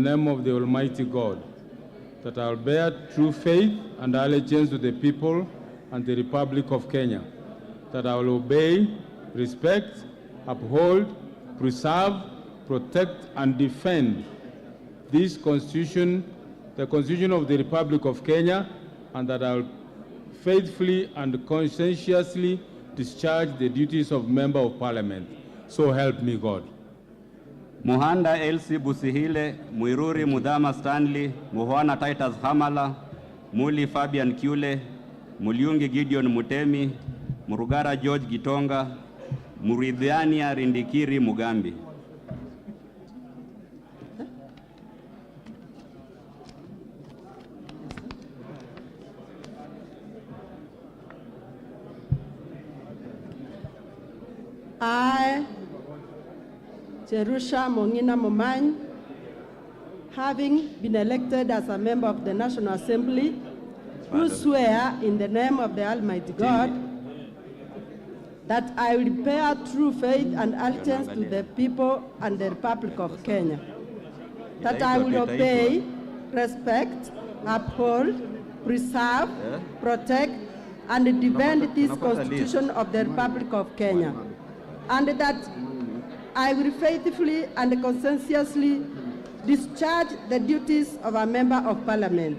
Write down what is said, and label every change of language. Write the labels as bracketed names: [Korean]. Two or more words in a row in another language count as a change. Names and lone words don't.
[English] name of the Almighty God that I will bear true faith and allegiance to the people and the Republic of Kenya, that I will obey, respect, uphold, preserve, protect, and defend this Constitution, the Constitution of the Republic of Kenya, and that I will faithfully and conscientiously discharge the duties of Member of Parliament. So help me God. Muhanda Elsie Busihile, Muiruri Mudhama Stanley, Muhwana Titus Hamala, Muli Fabian Kule, Muliungi Gideon Mutemi, Murugara George Gitonga, Muridhiania Rindikiri Mugambi. I, Jerusha Mongina Momany, having been elected as a member of the National Assembly, do swear in the name of the Almighty God that I will bear true faith and allegiance to the people and the Republic of Kenya, that I will obey, respect, uphold, preserve, protect, and defend this Constitution of the Republic of Kenya, and that I will faithfully and conscientiously discharge the duties of a member of Parliament.